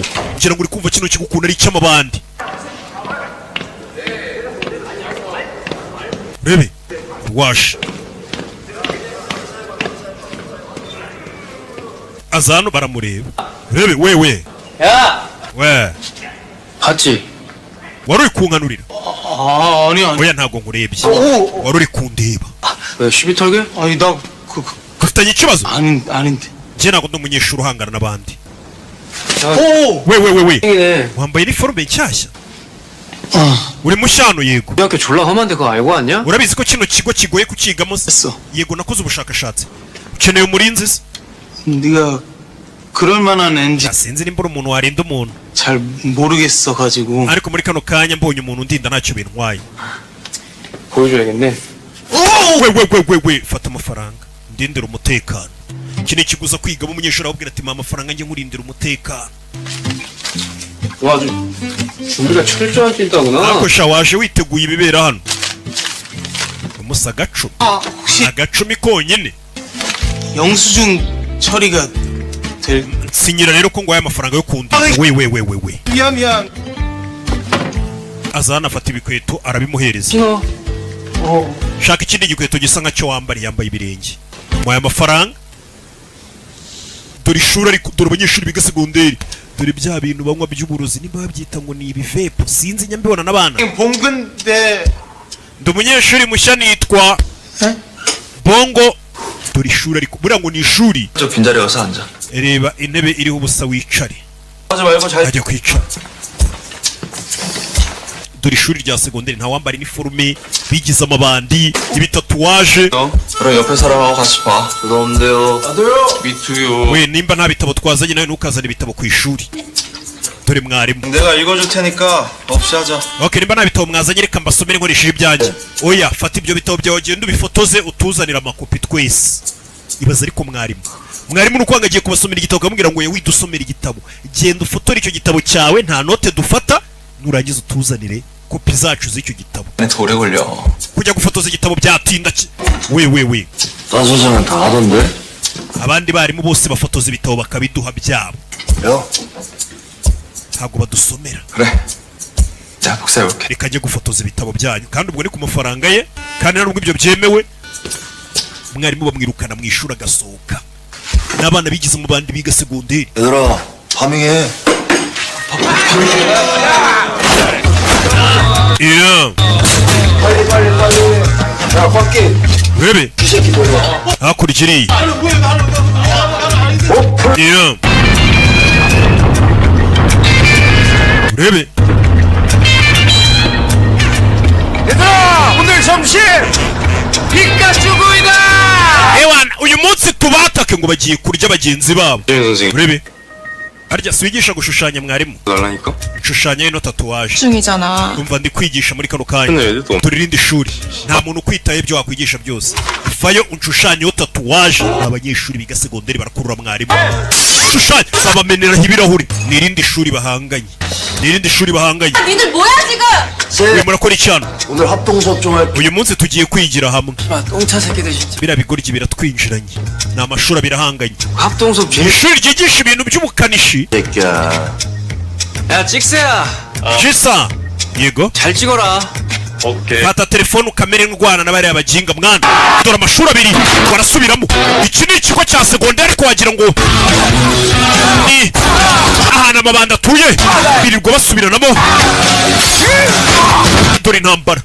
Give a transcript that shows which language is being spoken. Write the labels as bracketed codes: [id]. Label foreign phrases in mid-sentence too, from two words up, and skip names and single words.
[rw] ngira ngo uri kumva kino kigo ukuntu ari icy'amabandi. Rebe wash azano baramureba. Rebe wewe we [ko] 봤지? [rw] wari uri kunkanurira? [ko] 아니 [rw] oya ntabwo nkurebye, wari uri kundeba. [ko] 왜 시비 털게? 아니 [rw] ufitanye ikibazo? [ko] 아닌데. [rw] njye ntabwo ndi umunyeshuri uhangana n'abandi. [ko] 오! [rw] we wambaye iniforume nshyashya? uri mushyano? yego. [ko] 우리 학교 졸라 험한데 그거 알고 왔냐? [rw] urabizi ko kino kigo kigoye kukigamo se? [ko] 했어. [rw] yego nakoze ubushakashatsi. ukeneye umurinzi se? [ko] 네가 그럴 만한 앤지 [rw] sinzi nimba uri umuntu warinda umuntu, [ko] 잘 모르겠어 가지고. [rw] ariko muri kano kanya mbonye umuntu undinda ntacyo bintwaye. [ko] 보여줘야겠네. [rw] we fata amafaranga ndindira umutekano. iki ni ikiguza kwigamo umunyeshuri ababwira ati mpa amafaranga njye nkurindira umutekano. [ko] 와 아주 준비가 철저하게 있다구나. [rw] ariko sha waje witeguye ibibera hano. umusa agacumi, [ko] 혹시 [rw] agacumi konyine. [ko] 영수증 처리가 될? [rw] sinyira rero ko ngwaye amafaranga yo kundinda. we [ko] 미안. [rw] aza hano afata ibikweto arabimuhereza. shaka ikindi gikweto gisa nkacyo wambariye, yambaye ibirenge. mwaye amafaranga. dore ishuri ariko dore abanyeshuri biga segonderi. dore bya bintu banywa by'uburozi niba babyita ngo ni ibivepo, sinzi nyambibona n'abana. [ko] 봉근데 [rw] ndi umunyeshuri mushya nitwa Bongo. dore ishuri ariko buriya ngo ni ishuri. [ko] 저 빈자리 가서 앉아. [rw] reba intebe iriho ubusa wicare. [ko] 하지 말고 잘. [rw] ajya kwicara. dore ishuri rya segonderi nta wambara iniforume, bigize amabandi, ibitatuwaje. [ko] 그럼 옆에 사람하고 같이 봐. 죄송한데요. 나도요. 미투요. [rw] we nimba nta bitabo twazanye nawe ntukazane ibitabo ku ishuri. dore mwarimu. [ko] 내가 읽어줄 테니까 없이 하자. [rw] okay, nimba nta bitabo mwazanye reka mbasomere nkoresheje ibyanjye. oya fata ibyo bitabo byawe genda ubifotoze utuzanire amakopi twese. ibaza ariko mwarimu nuko agiye kubasomera igitabo akamubwira ngo yewe dusomere igitabo, genda ufotore icyo gitabo cyawe, nta note dufata, nurangiza utuzanire kopi zacu z'icyo gitabo. [ko] 더 오래 걸려. [rw] kujya gufotoza igitabo byatinda we [ko] 딴소리는 다 하던데. [rw] abandi barimu bose bafotoza ibitabo bakabiduha byabo, [ko] 야. [rw] ntabwo badusomera. [ko] 그래. 자, 복사해볼게. [rw] reka ajye gufotoza ibitabo byanyu, kandi ubwo ni ku mafaranga ye, kandi nubwo ibyo byemewe. umwarimu bamwirukana mu ishuri agasohoka. n'abana bigize mu bandi biga segonderi. [ko] 얘들아, 파밍해. [en] Yeah. [ko] 야 밖에 [rw] Rebe. [ko] 이 새끼 뭐야? [rw] hakurya iriya. Yeah. Rebe. [ko] 얘들아 오늘 점심 피카츄구이다. [rw] ewana uyu munsi tubatake ngo bagiye kurya bagenzi babo. Rebe. harya siwigisha gushushanya mwarimu? [ko] 달라니까? [rw] nshushanya ino tatuwaje. [ko] 중이잖아. [rw] umva ndi kwigisha muri kano kanya. turirinde ishuri, nta muntu ukwitaye ibyo wakwigisha byose. fayo unshushanyeho tatuwaje. abanyeshuri biga segonderi barakurura mwarimu. shushanya babameneraho ibirahuri. mwirinde ishuri bahanganye. n'irindi shuri bahanganye. [ko] 니들 뭐야 지금? [rw] uyu murakora icyano. [ko] 오늘 합동 수업 좀 할. [rw] uyu munsi tugiye kwigira hamwe. [ko] 똥차 새끼들 진짜. [rw] biriya bigoryi biratwinjiranye. ni amashuri birahanganye. [ko] 합동 수업 재밌. [rw] ishuri ryigisha ibintu by'ubukanishi. [ko] 새끼야. 야 찍스야. [rw] jisa yego [ko] 잘 찍어라. [rw] fata telefone ukamere nk'urwana na bariya bajinga mwana. dore amashuri abiri barasubiramo. iki ni ikigo cya segonderi twagira ngo ni ahantu amabandi atuye birirwa basubiranamo. dore intambara.